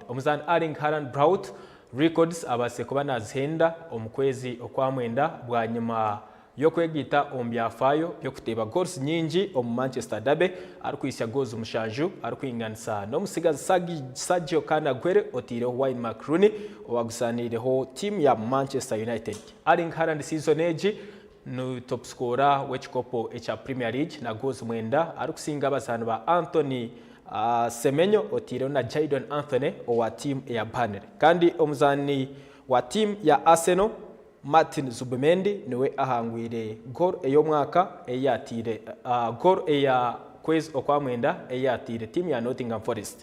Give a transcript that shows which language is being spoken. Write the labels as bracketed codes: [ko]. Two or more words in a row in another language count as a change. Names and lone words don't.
[nyn] Omuzana Erling Haaland Braut records abase kuba nazihenda omukwezi okwamwenda bwanyuma yo kwegita ombyafayo yo kuteba goals nyingi omu Manchester Derby ari kwisya goals mushanju ari kwinganisa no musigaza Sergio Canagüero otireho Wayne Rooney owagusanireho team ya Manchester United. Erling Haaland season age no [en] top scorer [nyn] w'ekikopo echa Premier League na goals mwenda ari kusinga abazana ba Anthony Semenyo otireho na Jadon Anthony owa team ya Burnley. Kandi omuzani wa team ya Arsenal Martin Zubimendi niwe ahangwire goal ey'omwaka eyatire goal eya kwezi okwamwenda eyatire team ya Nottingham Forest.